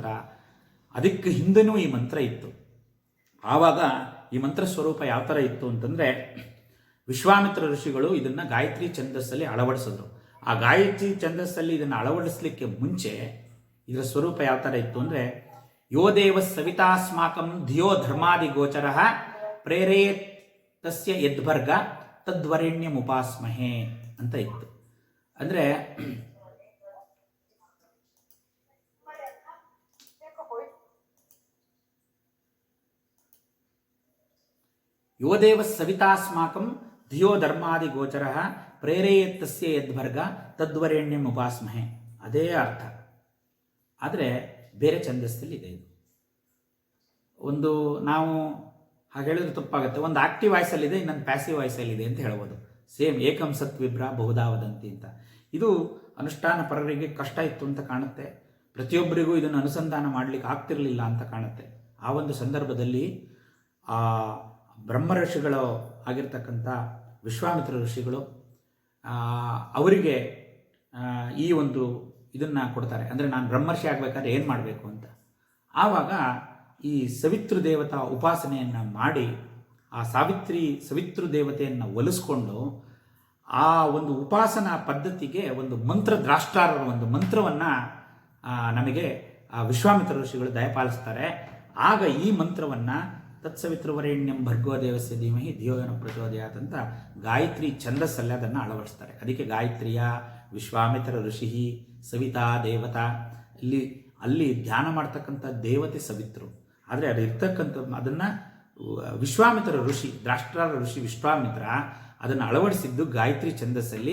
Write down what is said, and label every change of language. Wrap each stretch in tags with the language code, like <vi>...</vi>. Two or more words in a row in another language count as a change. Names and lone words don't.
<kn>ಅದಕ್ಕೆ ಹಿಂದೆನೂ ಈ ಮಂತ್ರ ಇತ್ತು. ಆವಾಗ ಈ ಮಂತ್ರ ಸ್ವರೂಪ ಯಾವ ಥರ ಇತ್ತು ಅಂತಂದರೆ, ವಿಶ್ವಾಮಿತ್ರ ಋಷಿಗಳು ಇದನ್ನು ಗಾಯತ್ರಿ ಛಂದಸ್ಸಲ್ಲಿ ಅಳವಡಿಸಿದ್ರು. ಆ ಗಾಯತ್ರಿ ಛಂದಸ್ಸಲ್ಲಿ ಇದನ್ನು ಅಳವಡಿಸಲಿಕ್ಕೆ ಮುಂಚೆ ಇದರ ಸ್ವರೂಪ ಯಾವ ಥರ ಇತ್ತು ಅಂದರೆ,</kn> <sa>ಯೋ ದೇವ ಸವಿತಾಸ್ಮಾಕಂ ಧಿಯೋ ಧರ್ಮಾದಿ ಗೋಚರ ಪ್ರೇರೇತಸ್ಯ ಯದ್ಭರ್ಗ ತದ್ವರೆಣ್ಯಂ ಉಪಾಸ್ಮಹೇ</sa> <kn>ಅಂತ ಇತ್ತು.</kn> <sa>ಅಂದರೆ ಯೋ ದೇವ ಸವಿತಾಸ್ಮಾಕಂ ಧಿಯೋ ಧರ್ಮಾದಿ ಗೋಚರ ಪ್ರೇರೇಯತ್ತಸ್ಯ ಯದ್ಭರ್ಗ ತದ್ವರೆಣ್ಯಂ ಉಪಾಸ್ಮಹೆ,</sa> <kn>ಅದೇ ಅರ್ಥ. ಆದರೆ ಬೇರೆ ಛಂದಸ್ಸಲ್ಲಿ ಇದೆ ಇದು. ಒಂದು ನಾವು ಹಾಗೆ ಹೇಳಿದ್ರೆ ತಪ್ಪಾಗುತ್ತೆ. ಒಂದು</kn> <en>active voiceಲ್ಲಿದೆ,</en> <kn>ಇನ್ನೊಂದು</kn> <en>passive voiceಲ್ಲಿದೆ</en> <kn>ಅಂತ ಹೇಳ್ಬೋದು.</kn> <sa>ಸೇಮ್ ಏಕಂ ಸತ್ ವಿಭ್ರ ಬಹುಧಾ ವದಂತಿ ಅಂತ.</sa> <kn>ಇದು ಅನುಷ್ಠಾನ ಪರರಿಗೆ ಕಷ್ಟ ಇತ್ತು ಅಂತ ಕಾಣುತ್ತೆ. ಪ್ರತಿಯೊಬ್ಬರಿಗೂ ಇದನ್ನು ಅನುಸಂಧಾನ ಮಾಡಲಿಕ್ಕೆ ಆಗ್ತಿರಲಿಲ್ಲ ಅಂತ ಕಾಣುತ್ತೆ. ಆ ಒಂದು ಸಂದರ್ಭದಲ್ಲಿ ಆ ಬ್ರಹ್ಮ ಋಷಿಗಳು ಆಗಿರ್ತಕ್ಕಂಥ ವಿಶ್ವಾಮಿತ್ರ ಋಷಿಗಳು ಅವರಿಗೆ ಈ ಒಂದು ಇದನ್ನು ಕೊಡ್ತಾರೆ. ಅಂದರೆ ನಾನು ಬ್ರಹ್ಮರ್ಷಿ ಆಗಬೇಕಾದ್ರೆ ಏನು ಮಾಡಬೇಕು ಅಂತ. ಆವಾಗ ಈ ಸವಿತೃ ದೇವತಾ ಉಪಾಸನೆಯನ್ನು ಮಾಡಿ ಆ ಸವಿತೃ ದೇವತೆಯನ್ನು ಒಲಿಸ್ಕೊಂಡು ಆ ಒಂದು ಉಪಾಸನಾ ಪದ್ಧತಿಗೆ ಒಂದು ಮಂತ್ರ ದ್ರಾಷ್ಟಾರರ ಒಂದು ಮಂತ್ರವನ್ನು ನಮಗೆ ವಿಶ್ವಾಮಿತ್ರ ಋಷಿಗಳು ದಯಪಾಲಿಸ್ತಾರೆ. ಆಗ ಈ ಮಂತ್ರವನ್ನು</kn> <sa>ತತ್ಸವಿತೃವರೆಣ್ಯಂ ಭರ್ಗೋ ದೇವಸ್ಯ ಧೀಮಹಿ ಧಿಯೋ ಯೋನಃ ಪ್ರಚೋದಯಾತ್</sa> <kn>ಅಂತ ಗಾಯತ್ರಿ ಛಂದಸ್ಸಲ್ಲಿ ಅದನ್ನು ಅಳವಡಿಸ್ತಾರೆ. ಅದಕ್ಕೆ ಗಾಯತ್ರಿಯ ವಿಶ್ವಾಮಿತ್ರ ಋಷಿ ಸವಿತಾ ದೇವತಾ, ಅಲ್ಲಿ ಧ್ಯಾನ ಮಾಡ್ತಕ್ಕಂಥ ದೇವತೆ ಸವಿತೃ. ಆದರೆ ಅದು ಇರ್ತಕ್ಕಂಥ ಅದನ್ನು ವಿಶ್ವಾಮಿತ್ರ ಋಷಿ, ದ್ರಾಷ್ಟ್ರಾರ ಋಷಿ ವಿಶ್ವಾಮಿತ್ರ ಅದನ್ನು ಅಳವಡಿಸಿದ್ದು ಗಾಯತ್ರಿ ಛಂದಸ್ಸಲ್ಲಿ.</kn>